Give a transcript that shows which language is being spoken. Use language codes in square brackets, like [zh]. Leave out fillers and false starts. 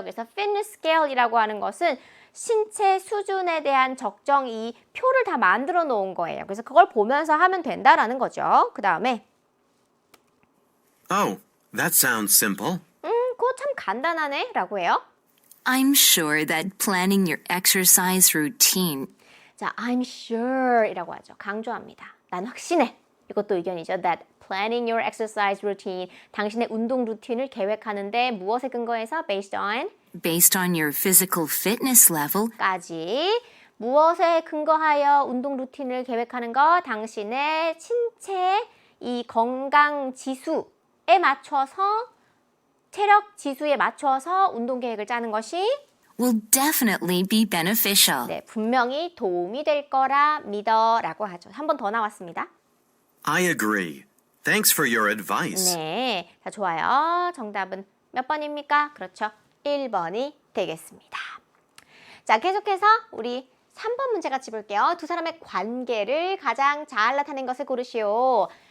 [ko] 그래서 fitness scale이라고 하는 것은 신체 수준에 대한 적정 이 표를 다 만들어 놓은 거예요. 그래서 그걸 보면서 하면 된다라는 거죠. 그 다음에 [en] Oh, that sounds simple. [ko] 그거 참 간단하네 라고 해요. [en] I'm sure that planning your exercise routine [ko] 자, [en] I'm sure [ko] 이라고 하죠. 강조합니다. 난 확신해. 이것도 의견이죠. [en] That planning your exercise routine, [ko] 당신의 운동 루틴을 계획하는데 무엇에 근거해서 based [en] based on your physical fitness level [ko] on까지 무엇에 근거하여 운동 루틴을 계획하는 거? 당신의 신체 이 건강 지수에 맞춰서 체력 지수에 맞춰서 운동 계획을 짜는 것이 [en] will definitely be beneficial. [ko] 네, 분명히 도움이 될 거라 믿어라고 하죠. 한 번 더 나왔습니다. [en] I agree. Thanks for your advice. [ko] 네, 자 좋아요. 정답은 몇 번입니까? 그렇죠. 1번이 되겠습니다. 자, 계속해서 우리 3번 문제 같이 볼게요. 두 사람의 관계를 가장 잘 나타낸 것을 고르시오.